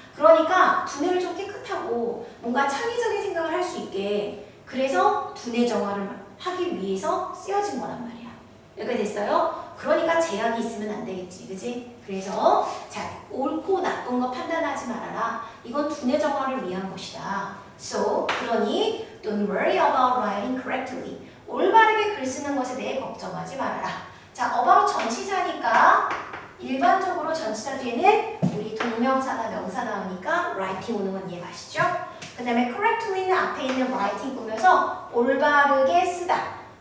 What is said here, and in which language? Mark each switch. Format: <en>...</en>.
<ko>그러니까 두뇌를 좀 깨끗하고 뭔가 창의적인 생각을 할 수 있게 그래서 두뇌 정화를 하기 위해서 쓰여진 거란 말이야. 이렇게 됐어요? 그러니까 제약이 있으면 안 되겠지, 그지? 그래서 자, 옳고 나쁜 거 판단하지 말아라. 이건 두뇌 정화를 위한 것이다.</ko> <en>So,</en> <ko>그러니</ko> <en>don't worry about writing correctly.</en> <ko>올바르게 글 쓰는 것에 대해 걱정하지 말아라. 자, about 전치사니까 일반적으로 전치사 뒤에는 우리 동명사나 명사 나오니까 writing 오는 건 이해 가시죠? 그 다음에 correctly는 앞에 있는 writing 꾸며서 올바르게 쓰다.</ko>